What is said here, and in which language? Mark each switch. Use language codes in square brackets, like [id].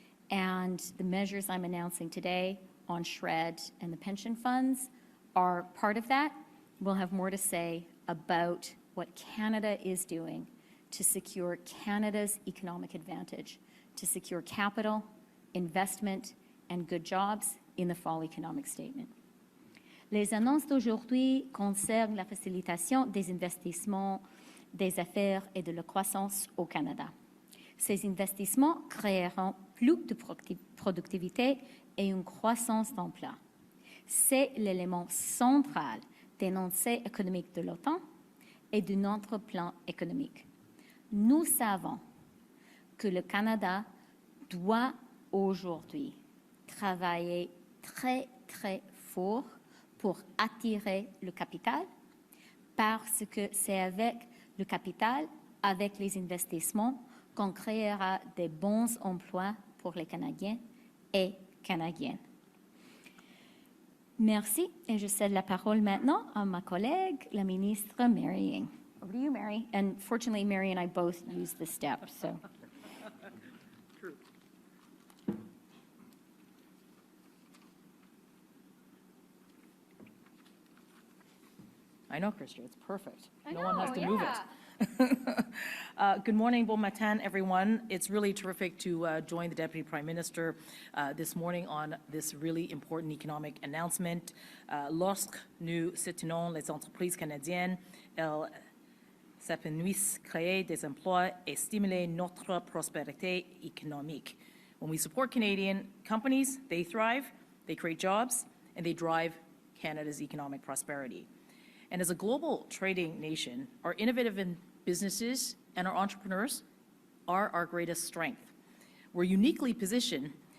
[en] And the measures I'm announcing today on SHRED and the pension funds are part of that. We'll have more to say about what Canada is doing to secure Canada's economic advantage, to secure capital, investment, and good jobs in the Fall Economic Statement. [fr] Les annonces d'aujourd'hui concernent la facilitation des investissements, des affaires et de la croissance au Canada. Ces investissements créeront plus de productivité et une croissance d'emplois. C'est l'élément central des énoncés économiques de l'OTAN et de notre plan économique. Nous savons que le Canada doit aujourd'hui travailler très, très fort pour attirer le capital, parce que c'est avec le capital, avec les investissements, qu'on créera de bons emplois pour les Canadiens et Canadiennes. Merci, et je cède la parole maintenant à ma collègue, la ministre Mary Ng. [en] Over to you, Mary. And fortunately, Mary and I both use this step, so. True. I know, Chrystia, it's perfect. No one has to move it. Good morning, [fr] bon matin, [en] everyone. It's really terrific to join the Deputy Prime Minister this morning on this really important economic announcement. [fr] Lorsque nous soutenons les entreprises canadiennes, elles s'épanouissent, créer des emplois et stimuler notre prospérité économique. [en] When we support Canadian companies, they thrive, they create jobs, and they drive Canada's economic prosperity. And as a global trading nation, our innovative businesses and our entrepreneurs are our greatest strength. We're uniquely positioned